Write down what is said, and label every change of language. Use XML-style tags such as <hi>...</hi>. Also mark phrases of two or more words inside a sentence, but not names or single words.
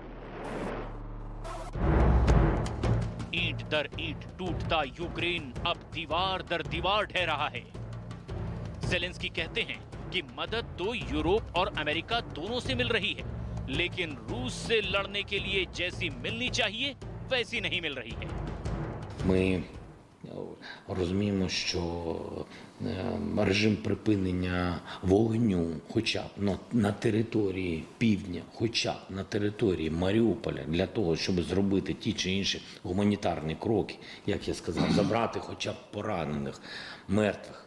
<hi>ईंट दर ईंट टूटता यूक्रेन अब दीवार दर दीवार ढह रहा है। जेलेंस्की कहते हैं कि मदद तो यूरोप और अमेरिका दोनों से मिल रही है, लेकिन रूस से लड़ने के लिए जैसी मिलनी चाहिए वैसी नहीं मिल रही है।</hi> <uk>Ми розуміємо, що режим припинення вогню, хоча б на території півдня, хоча б на території Маріуполя, для того, щоб зробити ті чи інші гуманітарні кроки, як я сказав, забрати хоча б поранених, мертвих.</uk>